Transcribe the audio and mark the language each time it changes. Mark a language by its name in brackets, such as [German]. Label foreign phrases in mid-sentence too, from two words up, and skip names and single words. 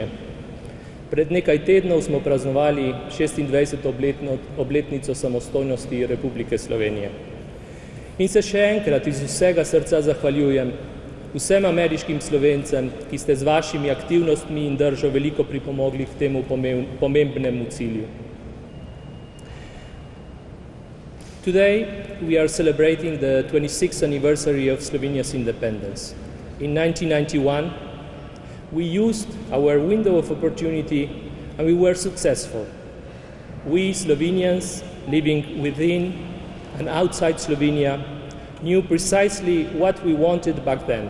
[Slovenian] Pred nekaj tednov smo praznovali 26. obletnico samostojnosti Republike Slovenije. In se še enkrat iz vsega srca zahvaljujem vsem ameriškim Slovencem, ki ste z vašimi aktivnostmi in držo veliko pripomogli k temu pomembnemu cilju. [English] Today, we are celebrating the 26th anniversary of Slovenia's independence. In 1991, we used our window of opportunity and we were successful. We Slovenians living within and outside Slovenia knew precisely what we wanted back then.